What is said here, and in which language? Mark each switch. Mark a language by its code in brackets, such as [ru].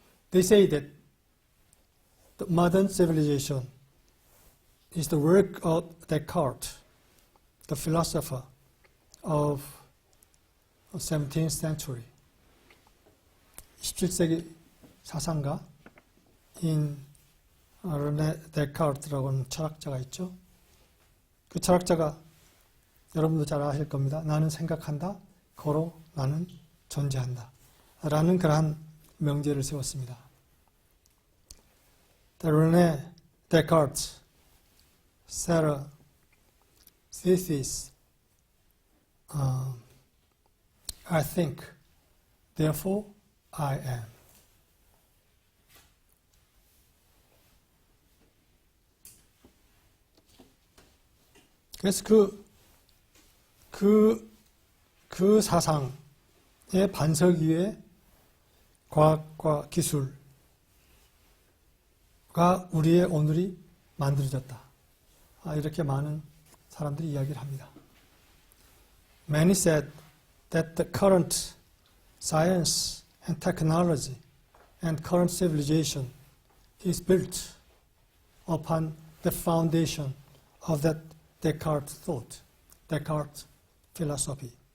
[en] They say that the modern civilization is the work of Descartes, the philosopher of 17th century. [ko] 17세기 사상가인 르네 데카르트라고 하는 철학자가 있죠. 그 철학자가 여러분도 잘 아실 겁니다. 나는 생각한다, 고로 나는 존재한다 라는 그러한 명제를 세웠습니다. [en] René Descartes set a thesis I think, therefore I am. [ko] 그래서 그 사상의 반석 위에 과학과 기술가 우리의 오늘이 만들어졌다. 이렇게 많은 사람들이 이야기를 합니다. [en] Many said that the current science and technology and current civilization is built upon the foundation of that Descartes thought, Descartes philosophy.